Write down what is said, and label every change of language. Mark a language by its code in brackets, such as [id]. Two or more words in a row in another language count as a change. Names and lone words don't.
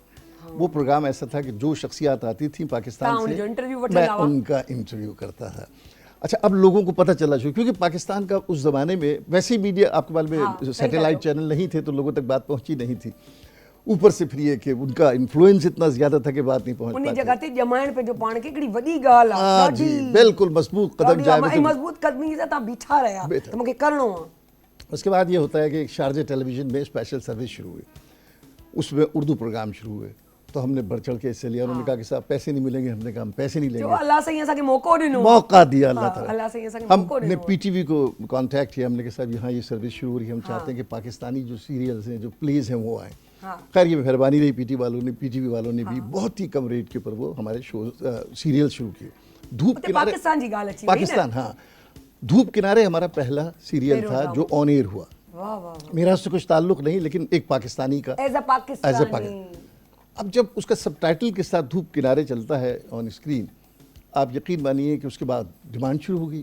[hi] वो प्रोग्राम ऐसा था कि जो शख्सियात आती थी पाकिस्तान से, मैं उनका इंटरव्यू करता था। अच्छा, अब लोगों को पता चला शुरू, क्योंकि पाकिस्तान का उस ज़माने में वैसे ही मीडिया, आपके बारे में [en] satellite channel [hi] नहीं थे तो लोगों तक बात पहुंची नहीं थी। ऊपर से फिर ये कि उनका इन्फ्लुएंस इतना ज़्यादा था कि बात नहीं पहुंच उन्हीं पाती। [sd] जगह ते जमाइण पे जो पाण के हिकिड़ी वॾी ॻाल्हि आहे, [hi] हाँ जी, बिल्कुल मजबूत कदम जाए मतलब। [sd] मज़बूत क़दमी सां तव्हां बीठा रहिया त मूंखे करिणो आहे। [hi] उसके बाद ये होता है कि शारजा टेलीविज़न में स्पेशल सर्विस शुरू हुई, उसमें उर्दू प्रोग्राम शुरू हुए, तो हमने बढ़ चढ़ के हिस्से लिया। उन्होंने कहा कि साहब पैसे नहीं मिलेंगे, हमने कहा हम पैसे नहीं जो लेंगे। [sd] अल्लाह साईं असांखे मौक़ो ॾिनो, [hi] मौका दिया अल्लाह हाँ, ताला। [sd] अल्लाह साईं असांखे मौक़ो [hi] हमने [sd] ॾिनो। [hi] पीटीवी को कांटेक्ट किया, हमने कहा साहब यहाँ ये सर्विस शुरू हो रही है, हम चाहते हैं कि पाकिस्तानी जो सीरियल्स हैं, जो प्लेज हैं, वो आए। खैर ये मेहरबानी रही पीटीवी वालों ने भी बहुत ही कम रेट के ऊपर वो हमारे शो सीरियल शुरू किए। धूप किनारे, [sd] पाकिस्तान जी ॻाल्हि अची वई न। [hi] पाकिस्तान, हाँ, धूप किनारे हमारा पहला सीरियल था जो [en] on air [hi] हुआ। वाह वाह, मेरा उससे कुछ ताल्लुक नहीं, लेकिन एक पाकिस्तानी का [en] as a Pakistani. [hi] अब जब उसका सबटाइटल के साथ धूप किनारे चलता है [en] on screen, [hi] आप यकीन मानिए कि उसके बाद डिमांड शुरू होगी।